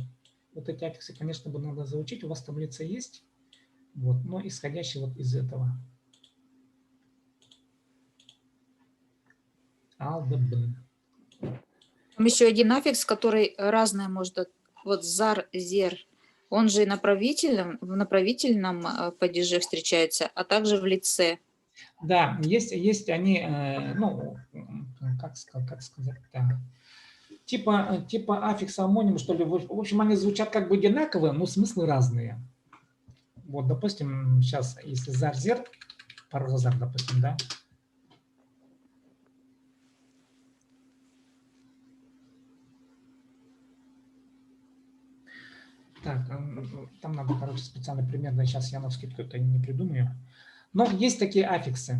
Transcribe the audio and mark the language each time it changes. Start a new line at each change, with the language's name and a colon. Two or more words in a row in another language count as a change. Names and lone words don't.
Russian: Вот эти аффиксы, конечно, бы надо заучить, у вас таблица есть, вот, но исходящие вот из этого. Алдабн. Там еще один аффикс, который разное может... Вот зар, зер. Он же и в направительном падеже встречается, а также в лице. Да, есть они, ну, как сказать-то, типа аффикса амонима, что ли. В общем, они звучат как бы одинаково, но смыслы разные. Вот, допустим, сейчас, если зар-зер, паразар, допустим, да. Так, там надо, короче, специально примерно, сейчас я навскидку это не придумаю. Но есть такие аффиксы.